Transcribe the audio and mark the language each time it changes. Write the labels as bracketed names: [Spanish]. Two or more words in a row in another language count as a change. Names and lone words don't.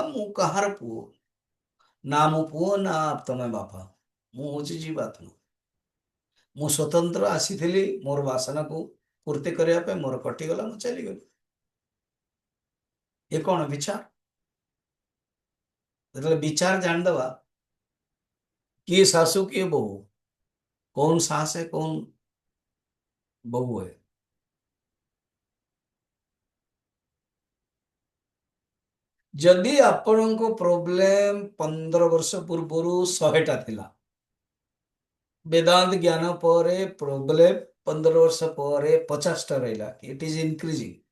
[Odia] ମୁଁ କାହାର ପୁଅ? ନା ମୁଁ ପୁଅ, ନା ତମେ ବାପା, ମୁଁ ହଉଛି ଜୀବାତ୍ମା। ମୁଁ ସ୍ୱତନ୍ତ୍ର ଆସିଥିଲି ମୋର ବାସନାକୁ ପୂର୍ତ୍ତି କରିବା ପାଇଁ, ମୋର କଟିଗଲା, ମୁଁ ଚାଲିଗଲି। ଏ କଣ ବିଚାର? ଯେତେବେଳେ ବିଚାର ଜାଣିଦବା, କିଏ ଶାଶୁ କିଏ ବୋହୂ, [Hindi] कौन सास है कौन बहू है। [Odia] ଯଦି ଆପଣଙ୍କ ପ୍ରୋବ୍ଲେମ 15 ବର୍ଷ ପୂର୍ବରୁ 100ଟା ଥିଲା, ବେଦାନ୍ତ ଜ୍ଞାନ ପରେ ପ୍ରୋବ୍ଲେମ 15 ବର୍ଷ ପରେ 50ଟା ରହିଲା, [English] it is increasing.